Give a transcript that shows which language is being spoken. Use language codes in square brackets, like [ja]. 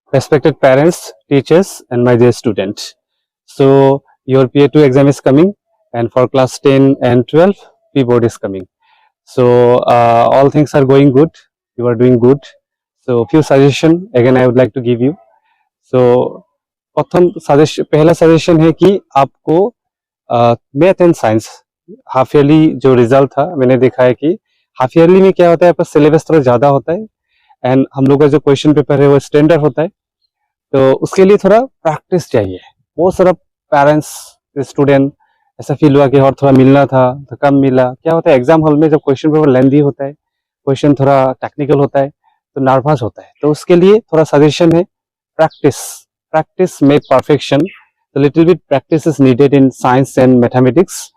[en] Respected parents, teachers, and my dear student. So your PA2 exam is coming, and for class 10 and 12, P board is coming. So all things are going good. You are doing good. So few suggestion again I would like to give you. [hi] So प्रथम suggestion, पहला suggestion है कि आपको math and science half yearly जो result था मैंने देखा है कि हाफ ईयरली में क्या होता है, आपका सिलेबस थोड़ा ज्यादा होता है एंड हम लोग का जो क्वेश्चन पेपर है वो स्टैंडर्ड होता है, तो उसके लिए थोड़ा प्रैक्टिस चाहिए. बहुत सारा पेरेंट्स स्टूडेंट ऐसा फील हुआ कि और थोड़ा मिलना था तो कम मिला. क्या होता है एग्जाम हॉल में जब क्वेश्चन पेपर लेंदी होता है, क्वेश्चन थोड़ा टेक्निकल होता है तो नर्वस होता है. तो उसके लिए थोड़ा सजेशन है [en] practice make perfection. A little bit practice is needed in science and mathematics.